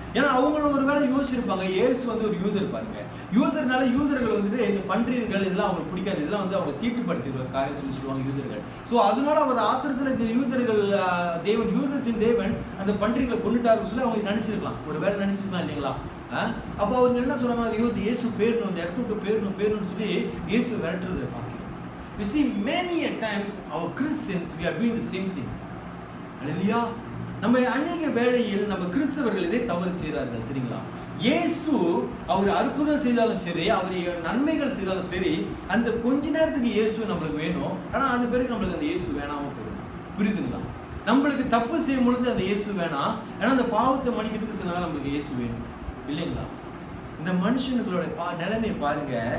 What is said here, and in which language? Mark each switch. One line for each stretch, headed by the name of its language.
Tamil: ஏன்னா அவங்களும் ஒரு வேளை யோசிச்சிருப்பாங்க, இயேசு வந்து ஒரு யூதர் பாருங்க, யூதர்னால யூதர்கள் வந்துட்டு இந்த பன்றியர்கள் இதெல்லாம் அவங்களுக்கு பிடிக்காது, இதெல்லாம் வந்து அவங்க தீட்டுப்படுத்திடுவாங்க காரியம் சொல்லி சொல்லுவாங்க யூதர்கள். ஸோ அதனால அவர் ஆத்திரத்தில் இந்த யூதர்கள் தேவன் யூதத்தின் தேவன் அந்த பன்றிகளை கொண்டுட்டாருன்னு சொல்லி அவங்க நினைச்சிருக்கலாம், ஒரு வேலை நினைச்சிருக்கலாம் இல்லைங்களா? அப்போ அவங்க என்ன சொல்றாங்க, இயேசு பேரணும், இந்த இடத்த விட்டு பேரணும்னு சொல்லி இயேசு விரட்டுறதை பார்க்கிறோம்.
English: You see, many a times our Christians we are doing the same thing. Hallelujah.
Tamil: நம்ம அநேக வேளையில் நம்ம கிறிஸ்தவர்கள் இதே தவறு செய்கிறார்கள் தெரியுங்களா? இயேசு அவர் அற்புதம் செய்தாலும் சரி, அவர் நன்மைகள் செய்தாலும் சரி, அந்த கொஞ்ச நேரத்துக்கு இயேசு நம்மளுக்கு வேணும், ஆனால் அந்த பிறகு நம்மளுக்கு அந்த இயேசு வேணாமல் போயிடும். புரியுதுங்களா? நம்மளுக்கு தப்பு செய்யும் பொழுது அந்த இயேசு வேணாம், ஏன்னா அந்த பாவத்தை மன்னிக்கிறதுக்கு சில நாள் நம்மளுக்கு இயேசு வேணும் இல்லைங்களா? இந்த மனுஷனுங்களோட நிலைமையை பாருங்க.